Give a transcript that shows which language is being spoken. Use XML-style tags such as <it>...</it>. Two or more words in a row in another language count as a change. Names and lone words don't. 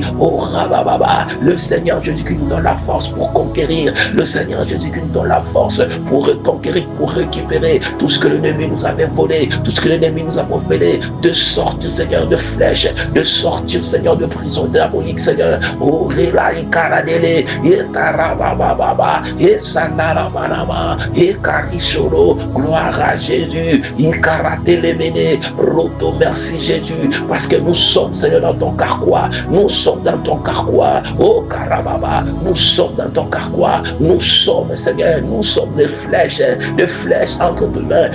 <fr>Oh, Rabababa, le Seigneur Jésus qui nous donne la force pour conquérir, le Seigneur Jésus qui nous donne la force pour reconquérir, pour récupérer tout ce que l'ennemi nous avait volé, tout ce que l'ennemi nous a volé, de sortir, Seigneur, de flèches, de sortir, Seigneur, de prison diabolique, Seigneur. Oh, Rela et Karadele, et Tarabababa, et Sanarabanama, et Karishoro, gloire à Jésus, Ikaratelemene, Roto, merci Jésus, parce que nous sommes, Seigneur, dans ton carquois, nous sommes dans ton carquois, oh Karababa, nous sommes dans ton carquois, nous sommes, Seigneur, nous sommes des flèches entre tes mains.</fr>